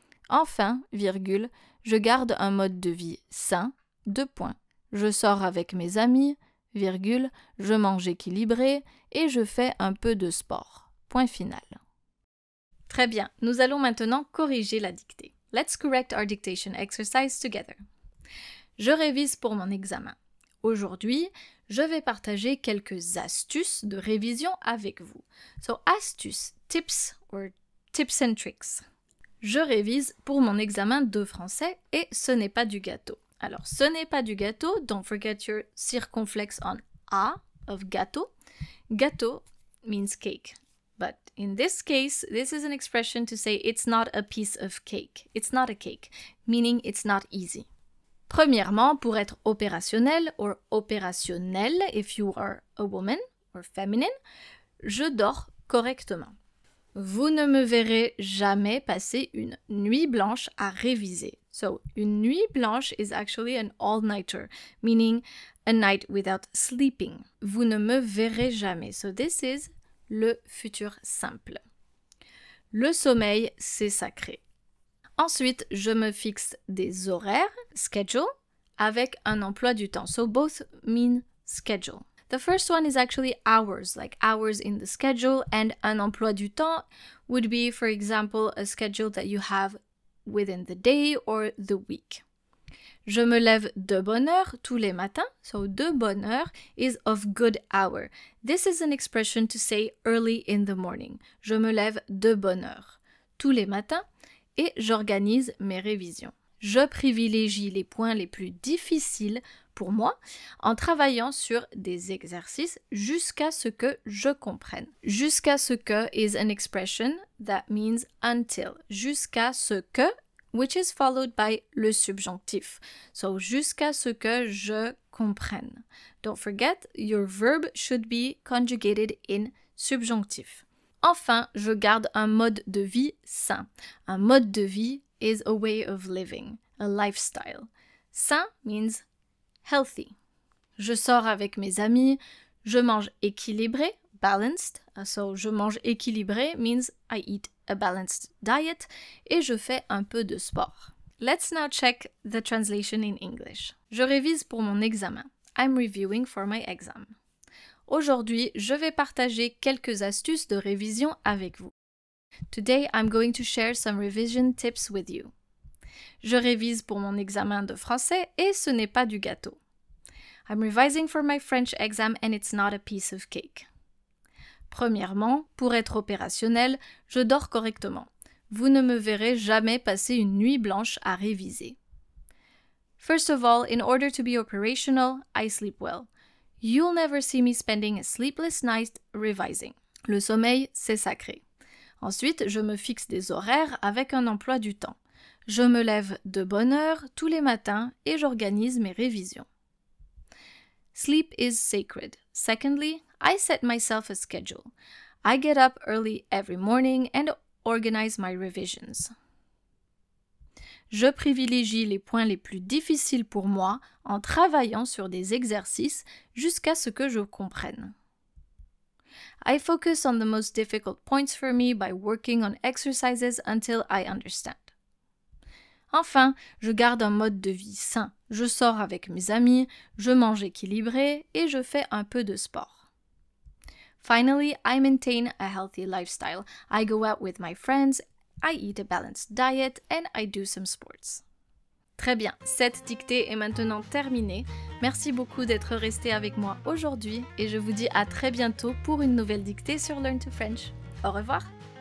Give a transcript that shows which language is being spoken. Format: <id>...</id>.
<fr>Enfin, virgule, je garde un mode de vie sain, 2 points. Je sors avec mes amis, virgule, je mange équilibré et je fais un peu de sport. Point final. Très bien, nous allons maintenant corriger la dictée.</fr> <en>Let's correct our dictation exercise together.</en> <fr>Je révise pour mon examen. Aujourd'hui, je vais partager quelques astuces de révision avec vous.</fr> <en>So, astuces, tips or tips and tricks.</en> <fr>Je révise pour mon examen de français et ce n'est pas du gâteau. Alors, ce n'est pas du gâteau,</fr> <en>don't forget your circonflex on A of gâteau. Gâteau means cake. But in this case, this is an expression to say it's not a piece of cake. It's not a cake, meaning it's not easy.</en> <fr>Premièrement, pour être opérationnel or opérationnel</fr> <en>if you are a woman or feminine,</en> <fr>je dors correctement. Vous ne me verrez jamais passer une nuit blanche à réviser.</fr> <en>So,</en> <fr>une nuit blanche</fr> <en>is actually an all-nighter, meaning a night without sleeping.</en> <fr>Vous ne me verrez jamais.</fr> <en>So, this is le futur simple.</en> <fr>Le sommeil, c'est sacré. Ensuite, je me fixe des horaires, schedule, avec un emploi du temps.</fr> <en>So, both mean schedule. The first one is actually hours, like hours in the schedule, and</en> <fr>un emploi du temps</fr> <en>would be, for example, a schedule that you have within the day or the week.</en> <fr>Je me lève de bonne heure tous les matins, so de bonne heure</fr> <en>is of good hour. This is an expression to say early in the morning.</en> <fr>Je me lève de bonne heure tous les matins et j'organise mes révisions. Je privilégie les points les plus difficiles pour moi en travaillant sur des exercices jusqu'à ce que je comprenne. Jusqu'à ce que</fr> <en>is an expression that means until.</en> <fr>Jusqu'à ce que,</fr> <en>which is followed by le subjonctif. So,</en> <fr>jusqu'à ce que je comprenne.</fr> <en>Don't forget, your verb should be conjugated in subjonctif.</en> <fr>Enfin, je garde un mode de vie sain. Un mode de vie</fr> <en>is a way of living, a lifestyle. Sain means healthy.</en> <fr>Je sors avec mes amis, je mange équilibré, balanced.</fr> <en>So,</en> <fr>je mange équilibré</fr> <en>means I eat a balanced diet</en> <fr>et je fais un peu de sport.</fr> <en>Let's now check the translation in English.</en> <fr>Je révise pour mon examen.</fr> <en>I'm reviewing for my exam.</en> <fr>Aujourd'hui, je vais partager quelques astuces de révision avec vous.</fr> <en>Today, I'm going to share some revision tips with you.</en> <fr>Je révise pour mon examen de français et ce n'est pas du gâteau.</fr> <en>I'm revising for my French exam and it's not a piece of cake.</en> <fr>Premièrement, pour être opérationnel, je dors correctement. Vous ne me verrez jamais passer une nuit blanche à réviser.</fr> <en>First of all, in order to be operational, I sleep well. You'll never see me spending a sleepless night revising.</en> <fr>Le sommeil, c'est sacré. Ensuite, je me fixe des horaires avec un emploi du temps. Je me lève de bonne heure tous les matins et j'organise mes révisions.</fr> <en>Sleep is sacred. Secondly, I set myself a schedule. I get up early every morning and organize my revisions.</en> <fr>Je privilégie les points les plus difficiles pour moi en travaillant sur des exercices jusqu'à ce que je comprenne.</fr> <en>I focus on the most difficult points for me by working on exercises until I understand.</en> <fr>Enfin, je garde un mode de vie sain. Je sors avec mes amis, je mange équilibré et je fais un peu de sport.</fr> <en>Finally, I maintain a healthy lifestyle. I go out with my friends, I eat a balanced diet, and I do some sports.</en> <fr>Très bien, cette dictée est maintenant terminée. Merci beaucoup d'être resté avec moi aujourd'hui et je vous dis à très bientôt pour une nouvelle dictée sur Learn to French. Au revoir!</fr>